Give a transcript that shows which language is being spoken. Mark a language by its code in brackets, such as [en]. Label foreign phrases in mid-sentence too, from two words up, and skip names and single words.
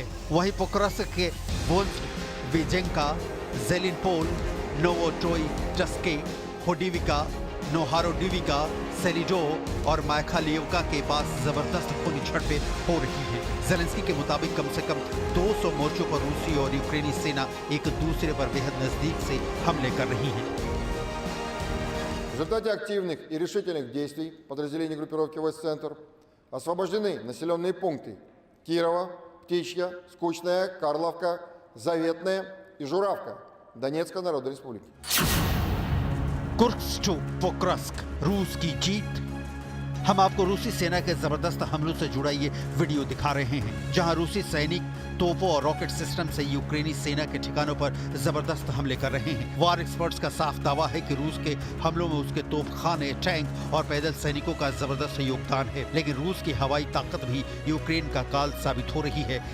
[hi] वहीं पोक्रास्क के विजेंका, जेलिनपोल, नोवोट्रोयिचस्के, होडिविका, नोहारोडिविका, सेलिडो और मायखालियोवका के पास जबरदस्त खूनी झड़पें हो रही हैं। ज़ेलेंस्की के मुताबिक कम से कम 200 मोर्चों पर रूसी और यूक्रेनी सेना एक दूसरे पर बेहद नजदीक से हमले कर रही हैं। [ru] В результате активных и решительных действий подразделений группировки войск «Центр» освобождены населенные пункты Кирова, Птичья, Скучная, Карловка, Заветная и Журавка Донецкой Народной Республики. [hi] कुर्स्क टू पोक्रास्क, रूस की जीत। हम आपको रूसी सेना के जबरदस्त हमलों से जुड़ा ये वीडियो दिखा रहे हैं, जहां रूसी सैनिक तोपों और रॉकेट सिस्टम से यूक्रेनी सेना के ठिकानों पर जबरदस्त हमले कर रहे हैं। [en] war experts [hi] का साफ दावा है कि रूस के हमलों में उसके तोपखाने, टैंक और पैदल सैनिकों का जबरदस्त योगदान है, लेकिन रूस की हवाई ताकत भी यूक्रेन का काल साबित हो रही है।